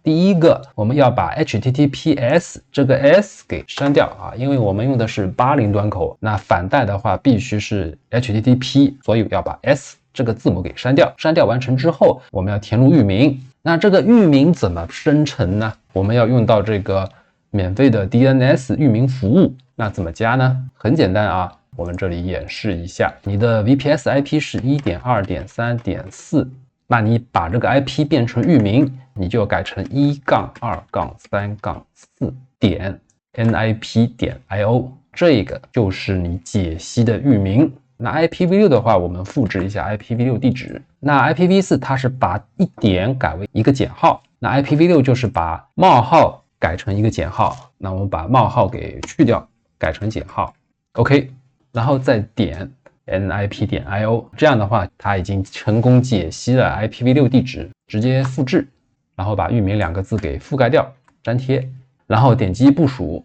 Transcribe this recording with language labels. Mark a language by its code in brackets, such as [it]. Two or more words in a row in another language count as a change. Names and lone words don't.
[zh] 第一個，我們要把 HTTPS 這個 S 給刪掉啊，因為我們用的是80端口，那反帶的話必須是 HTTP， 所以要把 S 這個字母給刪掉。刪掉完成之後，我們要填入域名。那這個域名怎麼生成呢？我們要用到這個免費的 DNS 域名服務。那怎麼加呢？很簡單啊。我們這裡演示一下，你的 [en] VPS IP [zh] 是 1.2.3.4， 那你把這個 IP 變成域名，你就改成 1-2-3.4.nip.io， 這個就是你解析的域名。那 IPv6 的话，我們複製一下 IPv6 地址。那 IPv4 它是把一點改為一個減號， 那 IPv6 就是把冒號改成一個減號，那我們把冒號給去掉，改成減號 ，OK， 然後再点 nip.io， 這樣的話它已經成功解析了 IPv6 地址，直接複製，然後把域名2個字給覆蓋掉，粘貼，然後點擊部署。